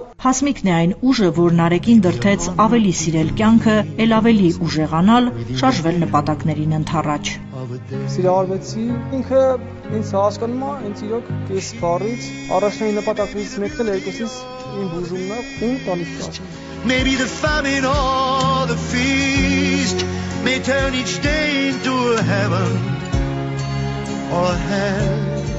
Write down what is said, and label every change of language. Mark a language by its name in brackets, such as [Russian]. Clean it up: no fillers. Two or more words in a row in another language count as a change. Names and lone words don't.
[Armenian] Հասմիկն է այն ուժը, որ Նարեկին դրդեց ավելի սիրել կյանքը, ել ավելի ուժեղանալ, շարժվել նպատակներին ընդառաջ։ Սիրահարվեցի, ինքը ինձ հասկանում է, ինձ իրոք կես բառից առաջնային նպատակներից մեկն էլ երկուսից իմ բուժումն է ու տանիքը։ [English] Maybe the famine or the feast may turn each day into a heaven or a hell.